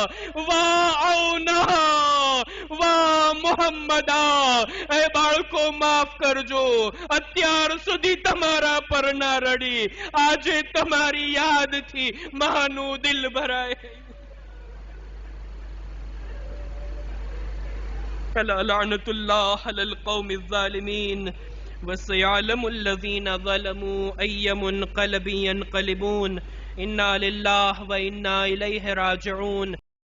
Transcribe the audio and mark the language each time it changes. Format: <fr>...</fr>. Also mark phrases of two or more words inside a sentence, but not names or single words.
<ar>وا عونا، وا محمدا,</ar> <gu>એ બાળકો માફ કરજો, અત્યાર સુધી તમારા પર ના રડી, આજે તમારી યાદથી માનું દિલ ભરાય.</gu> <ar>لعنة الله على القوم الظالمين وسيعلم الذين ظلموا أي منقلب ينقلبون إنا لله وإنا إليه راجعون.</ar>